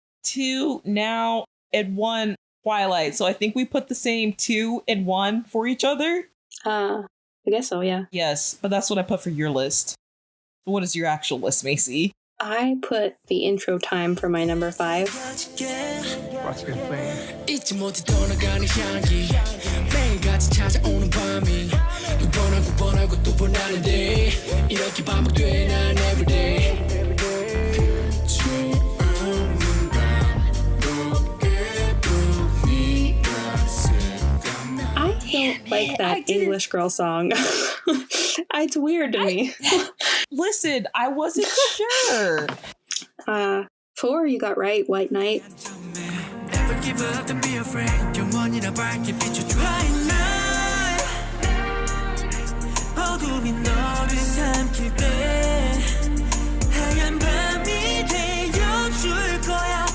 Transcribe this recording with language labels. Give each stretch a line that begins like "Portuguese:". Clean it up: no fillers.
English: 2, Now, and 1, Twilight. So I think we put the same 2 and 1 for each other. I guess so, yeah. Yes, but that's what I put for your list. What is your actual list, Macy? I put the intro time for my number 5. What's been playing?
Korean: 잊지 못해 떠나가는 향기 매일같이 찾아오는 밤이 또 번하고 또 번하는데 이렇게 반복돼 난 everyday
English: I don't like that English Girl song. It's weird to me. Listen, I wasn't sure. 4, you got right, White Knight. Never give up, don't be afraid.
Korean: 영원이나 밝게 비춰줘. White night. 어둠이 너를 삼킬 때 하얀 밤이 되어줄 거야.